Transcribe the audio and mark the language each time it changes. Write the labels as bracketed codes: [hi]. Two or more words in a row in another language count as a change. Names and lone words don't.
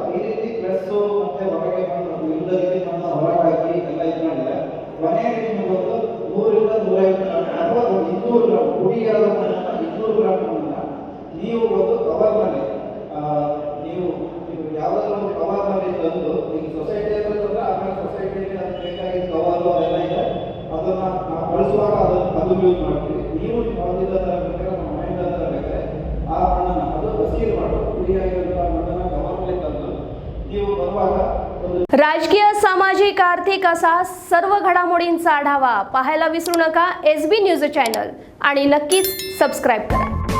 [kn] ಈ ರೀತಿ ಪ್ಲಸ್ ಮತ್ತೆ ಹೊರಗೆ ಮಣ್ಣು, ವಿರುದ್ಧ ದಿಕ್ಕಿನ ಮಣ್ಣು ಹೊರಗೆ ಹಾಕಿ ಎಲ್ಲ ಇದು ಮಾಡಿದ್ರೆ ಕೊನೆಯ ದಿಕ್ಕಿನ ಬಂದು 100ರಿಂದ 150 ಅಥವಾ 200 ಗ್ರಾಮ್ ಪುಡಿಯಾದ ಮಣ್ಣನ್ನ 200 ಗ್ರಾಮ್ ಮಣ್ಣನ್ನ ನೀವು ಒಂದು ಕವರ್ನಲ್ಲಿ ತಂದು ಈಗ ಸೊಸೈಟಿ ಅಂತಂದ್ರೆ ಆಮೇಲೆ ಸೊಸೈಟಿಯಲ್ಲಿ ಅದಕ್ಕೆ ಬೇಕಾಗಿದ್ದ ಕವರು ಅದೆಲ್ಲ ಇದೆ, ಅದನ್ನ ನಾವು ಬಳಸುವಾಗ ಅದು ಯೂಸ್ ಮಾಡ್ತೀವಿ. ನೀವು ಹೊರದಿಂದ ತರಬೇಕಾದ್ರೆ ನಮ್ಮ ಮನೆಯಿಂದ ತರಬೇಕಾದ್ರೆ ಆ ಮಣ್ಣನ್ನು ಅದು ಹಸಿರು ಮಾಡು ಪುಡಿಯಾಗಿರುವಂತಹ ಮಣ್ಣನ್ನು ಕವರ್ನಲ್ಲಿ ತಂದು ನೀವು ಬರುವಾಗ [mr] राजकीय, सामाजिक, आर्थिक असा सर्व घडामोडींचा आढावा पाहायला विसरू नका SB न्यूज चॅनल आणि नक्कीच सबस्क्राईब करा.